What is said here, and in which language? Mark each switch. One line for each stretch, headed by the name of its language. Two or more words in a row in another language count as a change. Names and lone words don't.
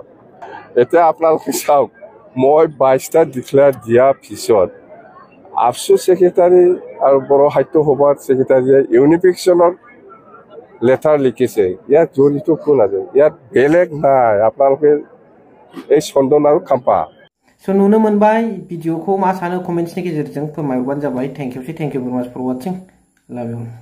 Assamese: এতিয়া আপোনালোকে চাওক, মই 22টা ডিক্লেয়াৰ দিয়াৰ পিছত আফচু ছেক্ৰেটাৰী আৰু বড়ো সাহিত্য সভাৰ ছেক্ৰেটাৰীয়ে ইউনিফিকেশ্যনৰ লেটাৰ লিখিছে। ইয়াত জড়িত কোন আছে? ইয়াত বেলেগ নাই, আপোনালোকে এই চন্দন আৰু খাম্পা।
Bodo: स' नुनो मोनबाय। भिडिअखौ मा सानो कमेन्ट्सनि गेजेरजों फोरमायहरबानो जाबाय।
English: thank you very much for watching. love you.